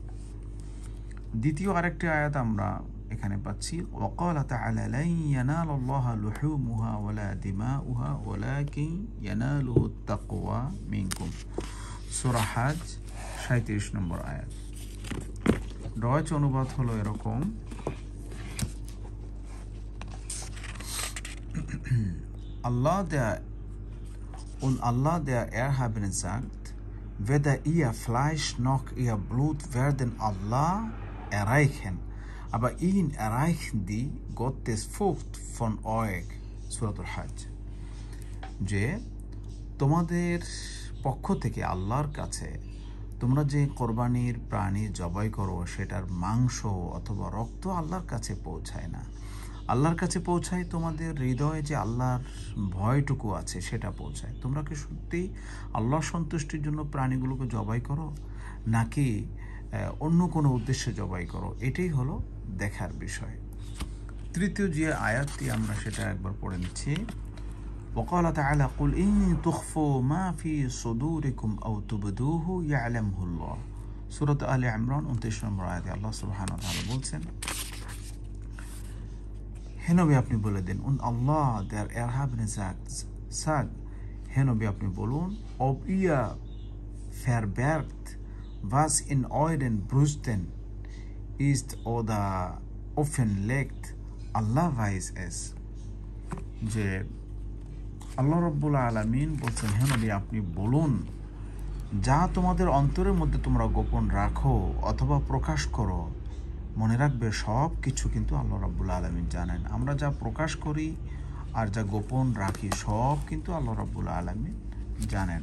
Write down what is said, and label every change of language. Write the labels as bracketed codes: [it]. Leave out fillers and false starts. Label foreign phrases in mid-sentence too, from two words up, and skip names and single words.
[bn] দ্বিতীয় আরেকটি আয়াত আমরা এখানে পাচ্ছি, [ar] وقال تعالى لن ينال الله لحومها ولا دماؤها ولكن يناله التقوى منكم, [bn] সূরা হজ 37 নম্বর আয়াত। রয়েছে অনুবাদ হলো এরকম, [de] Allah der Erhabene sagt, weder ihr Fleisch noch ihr Blut werden Allah erreichen, aber ihn erreichen die Gottes Furcht von euch, [bn] সূরাতুল হজ। যে তোমাদের পক্ষ থেকে আল্লাহর কাছে তোমরা যে কোরবানির প্রাণী জবাই করো সেটার মাংস অথবা রক্ত আল্লাহর কাছে পৌঁছায় না। আল্লাহর কাছে পৌঁছায় তোমাদের হৃদয়ে যে আল্লাহর ভয়টুকু আছে সেটা পৌঁছায়। তোমরা কি সত্যি আল্লাহর সন্তুষ্টির জন্য প্রাণীগুলোকে জবাই করো, নাকি অন্য কোনো উদ্দেশ্যে জবাই করো? এটাই হলো দেখার বিষয়। তৃতীয় যে আয়াতটি আমরা সেটা একবার পড়ে নিচ্ছি, [ar] وقال تعالى قل إن تخفوا ما في صدوركم أو تبدوه يعلمه الله, [bn] সূরা আলে ইমরান 29 নম্বর আয়াতে আল্লাহ [ar] سبحانه وتعالى [bn] বলছেন, হে নবী আপনি বলে দিন, আল্লাহ [de] der Erhabene sagt, [bn] হে নবী আপনি বলুন, [de] ob ihr verbergt was in euren Brüsten ist oder offenlegt, Allah weiß es, [bn] যে আল্লাহ [ar] رب العالمين [bn] বলছেন, হে নবী আপনি বলুন, যা তোমাদের অন্তরের মধ্যে তোমরা গোপন রাখো অথবা প্রকাশ করো, মনে রাখবে সব কিছু কিন্তু আল্লাহ [ar] رب العالمين [bn] জানেন। আমরা যা প্রকাশ করি আর যা গোপন রাখি সব কিন্তু আল্লাহ [ar] رب العالمين [bn] জানেন।